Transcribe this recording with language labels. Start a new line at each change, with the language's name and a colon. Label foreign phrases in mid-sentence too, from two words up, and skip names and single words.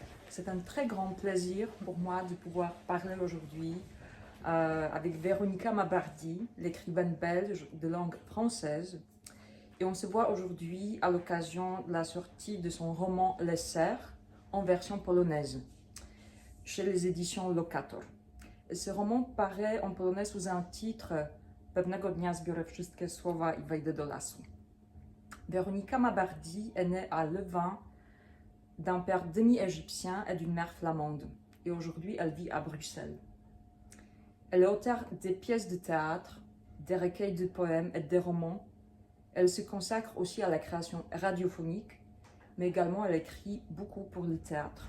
French: C'est un très grand plaisir pour moi de pouvoir parler aujourd'hui avec Véronica Mabardi, l'écrivaine belge de langue française. Et on se voit aujourd'hui à l'occasion de la sortie de son roman Les Serres en version polonaise chez les éditions Lokator. Et ce roman paraît en polonais sous un titre Pewnego dnia zbiorę wszystkie słowa i wejdę do lasu. Véronica Mabardi est née à Louvain d'un père demi-égyptien et d'une mère flamande. Et aujourd'hui, elle vit à Bruxelles. Elle est auteure des pièces de théâtre, des recueils de poèmes et des romans. Elle se consacre aussi à la création radiophonique, mais également elle écrit beaucoup pour le théâtre.